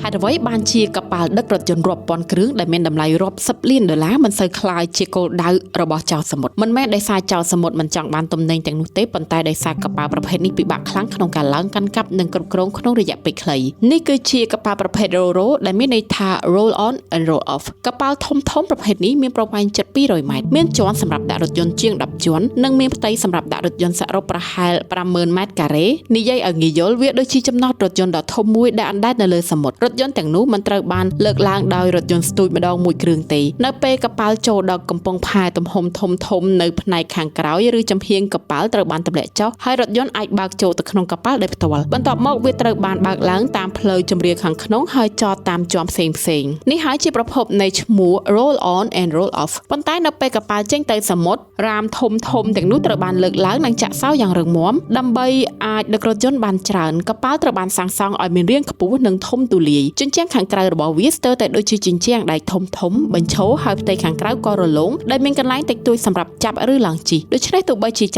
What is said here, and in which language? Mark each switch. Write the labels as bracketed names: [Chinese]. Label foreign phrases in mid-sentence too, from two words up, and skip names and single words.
[Khmer] ហេតុអ្វីបានជាកប៉ាល់ដឹករថយន្តរាប់ពាន់គ្រឿងដែលមានតម្លៃរាប់សិបលានដុល្លារមិនសូវคล้ายជាគោលដៅរបស់ចៅសមុទ្រមិនមែនដោយសារចៅសមុទ្រមិនចង់បានទំនិញទាំងនោះទេប៉ុន្តែដោយសារកប៉ាល់ប្រភេទនេះពិបាកខ្លាំងក្នុងការឡើងកាន់កាប់និងគ្រប់គ្រងក្នុងរយៈពេលខ្លីនេះគឺជាកប៉ាល់ប្រភេទ Ro-Ro ដែលមានន័យថា [English] roll on and roll off [Khmer] កប៉ាល់ធំប្រភេទនេះមានប្រវែងជិត200ម៉ែត្រមានជាន់សម្រាប់ដាក់រថយន្តជាង10ជាន់និងមានផ្ទៃសម្រាប់ដាក់រថយ ន្តសរុបប្រហែល50000ម៉ែត្រការ៉េនិយាយឲ្យងាយយល់វាដូចជាចំណោទរថយន្តដ៏ធំមួយដែលអណ្ដែតនៅលើសមុទ្ររថយន្តទាំងនោះមិនត្រូវបានលើកឡើងដោយរថយន្តស្ទូចម្ដងមួយគ្រឿងទេនៅពេលកប៉ាល់ចូលដល់កំពង់ផែទំហំធំនៅផ្នែកខាងក្រោយឬចំហៀងកប៉ាល់ត្រូវបានទម្លាក់ចុះហើយរថយន្តអាចបើកចូលទៅក្នុងកប៉ាល់ដោយផ្ទាល់បន្ទាប់ មកវាត្រូវបានបើកឡើងតាមផ្លូវជម្រាលខាងក្នុងហើយចតតាមជាន់ផ្សេងនេះហើយជាប្រភពនៃឈ្មោះ [English] roll on and roll off [Khmer] ប៉ុន្តែនៅពេលកប៉ាល់ចេញទៅសមុទ្ររាមធំទាំងនោះត្រូវបានលើកឡើងនិងចាក់សោយ៉ាងរឹងមាំដើម្បីអាចដឹករថយន្តបានច្រើនកប៉ាល់ត្រូវបាន សាងសង់ឲ្យមានរាងខ្ពស់និងធំទូលាយជញ្ជាំងខាងក្រៅរបស់វាស្ទើរតែដូចជាជញ្ជាំងដែកធំបញ្ឈរហើយផ្ទៃខាងក្រៅក៏រលោងដែលមានកន្លែងតិចតួចសម្រាប់ចាប់ឬឡើងជិះដូច្នេះទោះបីជាចៅ